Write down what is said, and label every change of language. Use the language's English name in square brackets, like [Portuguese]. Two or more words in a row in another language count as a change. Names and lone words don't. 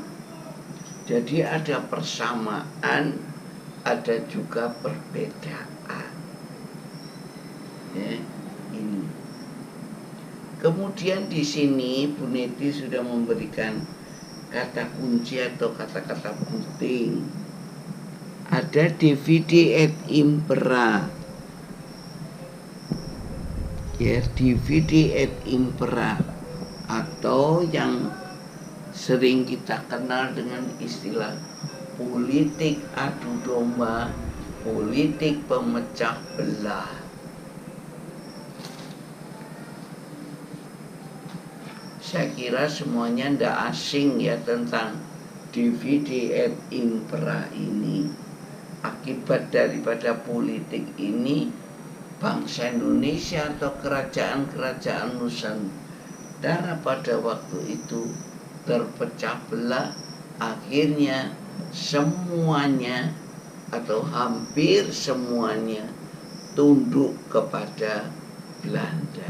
[Indonesian] Jadi ada persamaan, ada juga perbedaan. Ya, ini. Kemudian di sini Bu Neti sudah memberikan kata kunci atau kata-kata penting. Ada [Latin] divide et impera. Ya, divide et impera, [Indonesian] atau yang sering kita kenal dengan istilah politik adu domba, politik pemecah belah. Saya kira semuanya tidak asing ya tentang [Latin] divide et impera [Indonesian] ini. Akibat daripada politik ini, bangsa Indonesia atau kerajaan-kerajaan Nusantara pada waktu itu terpecah belah. Akhirnya semuanya atau hampir semuanya tunduk kepada Belanda.